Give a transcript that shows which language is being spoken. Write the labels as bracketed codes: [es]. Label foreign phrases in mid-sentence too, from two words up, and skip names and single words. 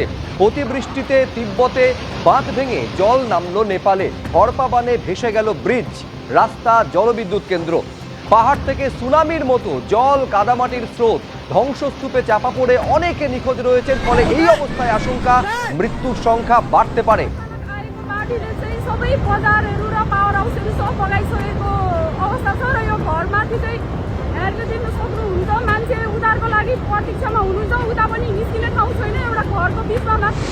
[bn] অতিবৃষ্টিতে তিব্বতে বাঁধ ভেঙে জল নামলো নেপালে। হড়পা বানে ভেসে গেল ব্রিজ, রাস্তা, জলবিদ্যুৎ কেন্দ্র। পাহাড় থেকে সুনামির মতো জল, কাদামাটির স্রোত, ধ্বংসস্তূপে চাপা পড়ে অনেকে নিখোঁজ রয়েছেন। ফলে এই অবস্থায় আশঙ্কা মৃত্যুর সংখ্যা বাড়তে পারে। [ne] मान्छे उधारको लागि प्रतीक्षामा हुनुहुन्छ, उता पनि निस्किने ठाउँ छैन, एउटा घरको बिचमा।